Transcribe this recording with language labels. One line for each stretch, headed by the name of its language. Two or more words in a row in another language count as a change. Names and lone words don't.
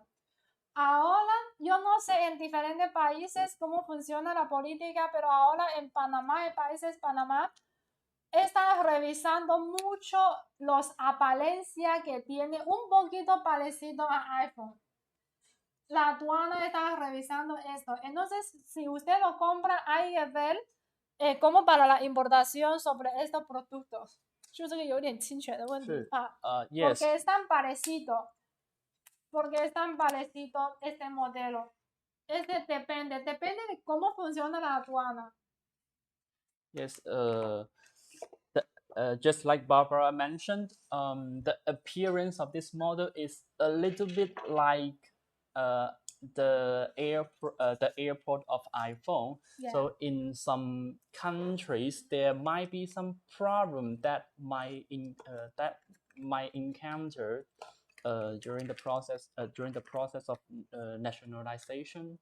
Spanish: Ahora, yo no sé en diferentes países cómo funciona la política, pero ahora en Panamá, en países Panamá, están revisando mucho los apariencias que tiene un poquito parecido a iPhone. La aduana está revisando esto. Entonces, si usted lo compra, hay que ver cómo para la importación sobre estos productos.
Chinese: 就这个有点侵权的问题啊
English: ，yes.
Spanish: Porque es tan parecido. Porque es tan parecido este modelo. Depende de cómo funciona la aduana.
English: Yes, just like Barbara mentioned, the appearance of this model is a little bit like the airport of iPhone. Yeah. So in some countries, there might be some problem that might encounter during the process of nationalization.